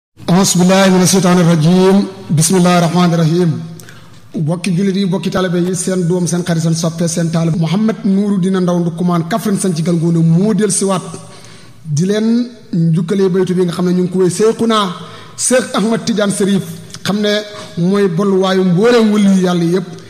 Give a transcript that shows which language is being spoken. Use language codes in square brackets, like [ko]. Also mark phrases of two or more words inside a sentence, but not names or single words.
[ar] أعوذ بالله من الشيطان الرجيم. بسم الله الرحمن الرحيم. [wo] Bokki jullit yi, bokki taalibe yi, seen doom, seen xarit, seen soppe, seen taalibe Mouhamed Nourou Dina Ndaw Ndoukoumane, Kaffrine, Santhiou, Galgone, moo del siwaat di leen njukkalee baytu bi nga xam ne ñu ngi ko wéy Seyxuna Seex Ahmad Tidiane Serif, xam ne mooy bolluwaayu mbooleem wëli yàlla yépp.